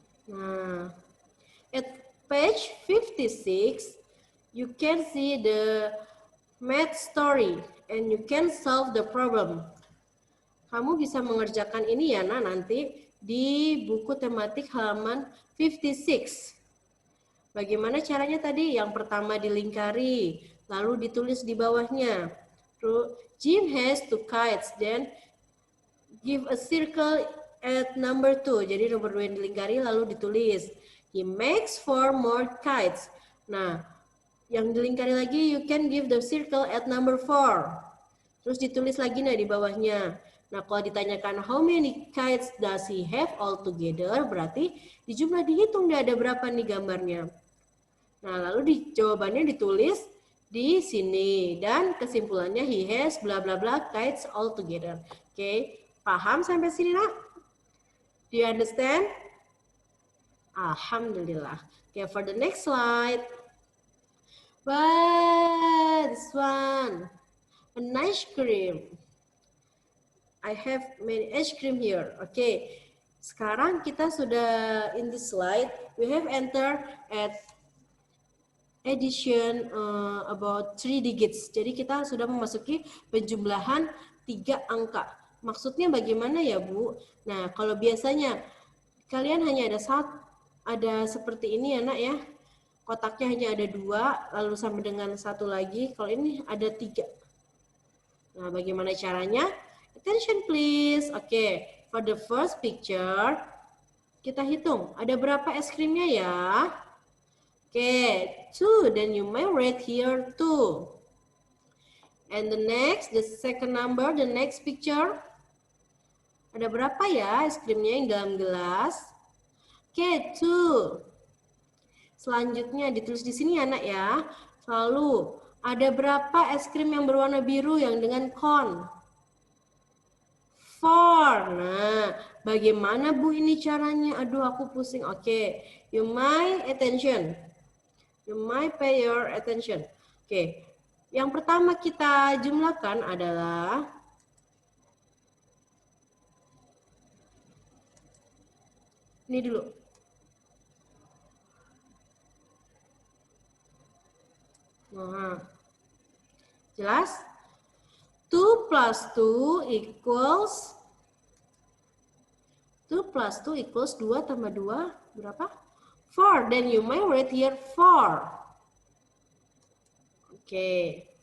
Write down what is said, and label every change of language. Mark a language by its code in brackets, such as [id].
[en] Nah, at page 56, you can see the math story and you can solve the problem. [id] Kamu bisa mengerjakan ini ya, Nah, nanti di buku tematik halaman 56. Bagaimana caranya tadi? Yang pertama dilingkari, lalu ditulis di bawahnya. [en] Jim has 2 kites, then give a circle at number 2. [id] Jadi nomor 2 yang dilingkari lalu ditulis. [en] He makes 4 more kites. Nah, [id] yang dilingkari lagi, [en] you can give the circle at number 4. [id] Terus ditulis lagi di bawahnya. Nah, kalau ditanyakan [en] how many kites does he have all together, [id] berarti di jumlah dihitung dia ada berapa nih gambarnya. Nah, lalu jawabannya ditulis di sini dan kesimpulannya [en] he has bla bla bla kites all together. [id] Oke, paham sampai sini, Nak? [en] Do you understand? Alhamdulillah. Okay, for the next slide. Wow, this one. An ice cream. I have many ice cream here. Okay, [id] sekarang kita sudah [en] in this slide. We have entered at addition about 3 digits. [id] Jadi kita sudah memasuki penjumlahan 3 angka. Maksudnya bagaimana ya, Bu? Nah, kalau biasanya kalian hanya ada seperti ini ya, Nak ya. Kotaknya hanya ada 2, lalu sama dengan 1 lagi. Kalau ini ada 3. Nah, bagaimana caranya? [en] Attention please. Oke, for the first picture, [id] kita hitung. Ada berapa es krimnya ya? Oke, 2. [en] Then you may write here 2. And the second number, the next picture. [id] Ada berapa ya es krimnya yang dalam gelas? Oke, 2. Selanjutnya ditulis di sini ya, Nak ya. Lalu, ada berapa es krim yang berwarna biru yang dengan cone? 4. Nah, bagaimana, Bu, ini caranya? Aduh, aku pusing. Oke, [en] you may attention. You might pay your attention. [id] Oke, yang pertama kita jumlahkan adalah ini dulu. [en] Nah, jelas? 2 plus 2 equals 2 [id] tambah 2 berapa? [en] 4. Then you may write here 4. Oke.